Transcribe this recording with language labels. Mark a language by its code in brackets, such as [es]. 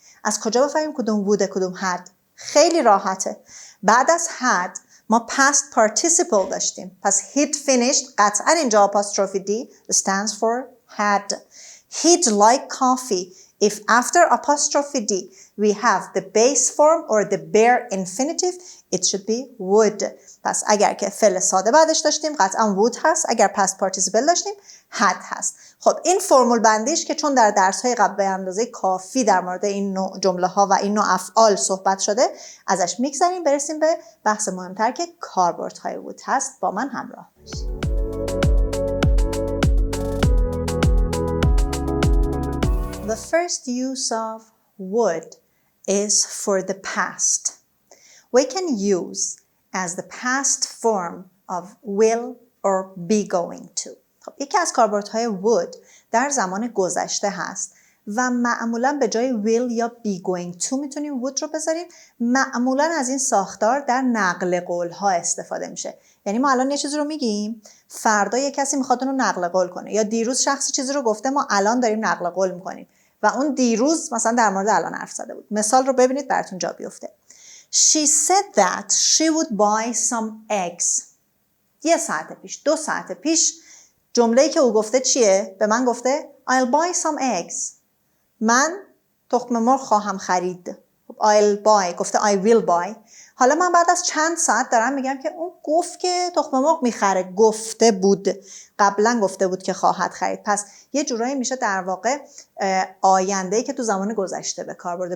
[fa] از کجا بفهمیم کدوم would کدوم had؟ خیلی راحته. بعد از had ما past participle داشتیم. پس he'd finished قطعا اینجا [en] apostrophe D stands for had. He'd like coffee. If after apostrophe D we have the base form or the bare infinitive, it should be would. [fa] پس اگر که فعل ساده بعدش داشتیم قطعا would هست. اگر past participle داشتیم had هست. خب این فرمول بندیش که چون در درس‌های قبل به اندازه کافی در مورد این نوع جمله ها و این نوع افعال صحبت شده ازش میگذریم برسیم به بحث مهمتر که کاربردهای would هست. با من همراه باشید. [en] The first use of would is for the past. We can use as the past form of will or be going to. [fa] خب یکی از کاربردهای would در زمان گذشته هست و معمولا به جای will یا be going to میتونیم would رو بذاریم. معمولا از این ساختار در نقل قول ها استفاده میشه. یعنی ما الان یه چیزی رو میگیم، فردا یه کسی میخواد اون رو نقل قول کنه، یا دیروز شخصی چیزی رو گفته ما الان داریم نقل قول میکنیم و اون دیروز مثلا در مورد الان حرف زده بود. مثال رو ببینید براتون جا بیفته. [en] She said that she would buy some eggs. [fa] 1 ساعت پیش، 2 ساعت پیش جمله‌ای که او گفته چیه؟ به من گفته [en] I'll buy some eggs. [fa] من تخم مرغ خواهم خرید. [en] I'll buy [fa] گفته [en] I will buy. [fa] حالا من بعد از چند ساعت دارم میگم که اون گفت که تخم مرغ میخره. گفته بود، قبلا گفته بود که خواهد خرید. پس یه جورایی میشه در واقع آینده‌ای که تو زمان گذشته به کار برده.